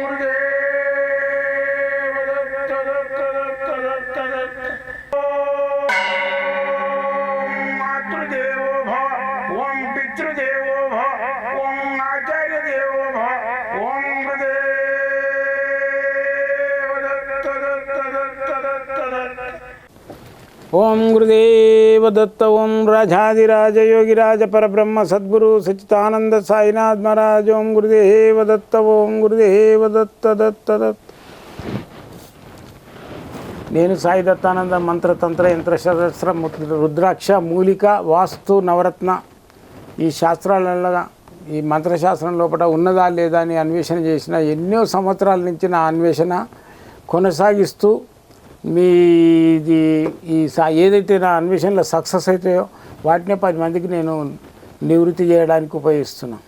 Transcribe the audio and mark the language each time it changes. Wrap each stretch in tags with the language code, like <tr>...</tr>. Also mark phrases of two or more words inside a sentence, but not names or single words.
<sa>गुरुदेव दत्त दत्त दत्त दत्त दत्त ओम मातृदेवो भव ओम पितृदेवो भव ओम आचार्य देवो भव ओम गुरुदेव दत्त दत्त दत्त दत्त दत्त ओम गुरुदेव दत्त ओम राजाधिराज योगिराज परब्रह्म सद्गुरु सच्चिदानंद साईनाथ महाराज ओम गुरुदेव दत्त ओम गुरुदेव दत्त दत्त दत्त</sa> <te>నేను సాయి దత్తానంద మంత్రతంత్ర యంత్రశాస్త్ర రుద్రాక్ష మూలిక వాస్తు నవరత్న ఈ శాస్త్రాలలో ఈ మంత్రశాస్త్రం లోపల ఉన్నదా లేదా అని అన్వేషణ చేసిన ఎన్నో సంవత్సరాల నుంచి నా అన్వేషణ కొనసాగిస్తూ మీది ఈ ఏదైతే నా అన్వేషణలో సక్సెస్ అవుతాయో వాటినే 10 మందికి నేను నివృత్తి చేయడానికి ఉపయోగిస్తున్నాను.</te>